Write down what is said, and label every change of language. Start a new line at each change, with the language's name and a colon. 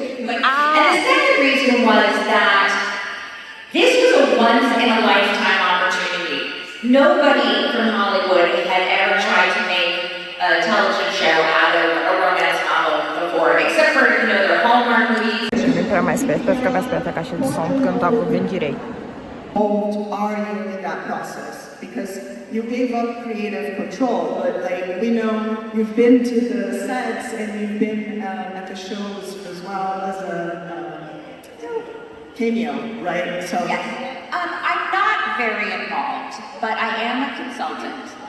English: And the second reason was that this was a once-in-a-lifetime opportunity. Nobody from Hollywood had ever tried to make a television show out of a romance novel before, except for, their Hallmark movies.
Portuguese: Deixa eu vir pra mais perto, pra ficar mais perto da caixa de som, porque eu não tava ouvindo direito.
English: Old are you in that process? Because you gave up creative control, but we know you've been to the sets and you've been at the shows as well as a cameo, right? So Yes. I'm not very involved, but I am a consultant.